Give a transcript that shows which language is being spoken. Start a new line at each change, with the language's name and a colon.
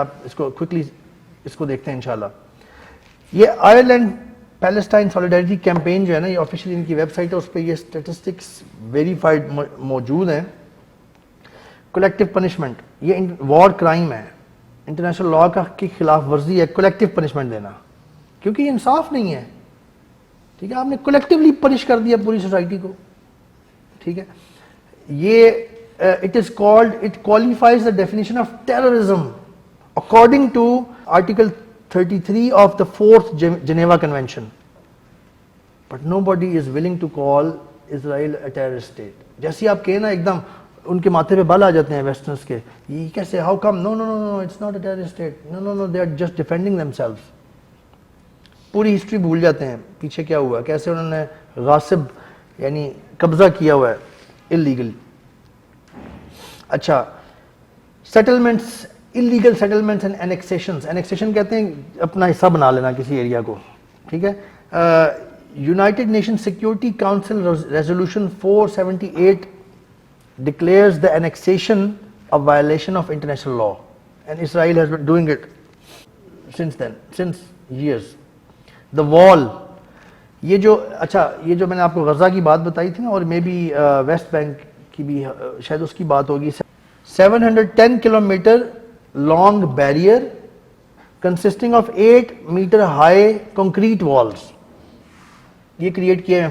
Urdu: آپ اس کو کوئکلی اس کو دیکھتے ہیں انشاءاللہ. یہ آئرلینڈ پیلسٹائن سالیڈیرٹی کیمپین جو ہے نا, یہ آفیشلی ان کی ویب سائٹ ہے, اس پہ یہ اسٹیٹسٹکس ویریفائڈ موجود ہیں. کولیکٹیو پنشمنٹ, یہ وار کرائم ہے, انٹرنیشنل لا کا کی خلاف ورزی ہے کولیکٹیو پنشمنٹ دینا, کیونکہ یہ انصاف نہیں ہے. ٹھیک ہے, آپ نے کولیکٹیولی پنش کر دیا پوری سوسائٹی کو.
English: ٹھیک ہے, یہ it is called, it qualifies the definition of terrorism according to Article 33 of the 4th Geneva Convention. But nobody is willing to call Israel a terrorist state.
Urdu: جیسے آپ کہیں نا ایک دم ان کے ماتھے پہ بال آ جاتے ہیں ویسٹرنس کے, یہ کیسے,
English: how come, no, it's not a terrorist state, no, they are just defending themselves.
Urdu: پوری ہسٹری بھول جاتے ہیں پیچھے کیا ہوا, کیسے انہوں نے غاصب یعنی قبضہ کیا ہوا ہے illegally.
English: اچھا, settlements, illegal settlements and annexations.
Urdu: اینیکسیشن کہتے ہیں اپنا حصہ بنا لینا کسی ایریا کو.
English: ٹھیک ہے, United Nation Security Council resolution 478 declares the annexation a violation of international law and Israel has been doing it since years.
Urdu: The wall, یہ جو اچھا یہ جو میں نے آپ کو غزہ کی بات بتائی تھی نا, اور مے بی ویسٹ بینک کی بھی شاید اس کی بات ہوگی.
English: 710 kilometre long barrier consisting of 8 metre high concrete walls,
Urdu: یہ کریٹ کیا ہے.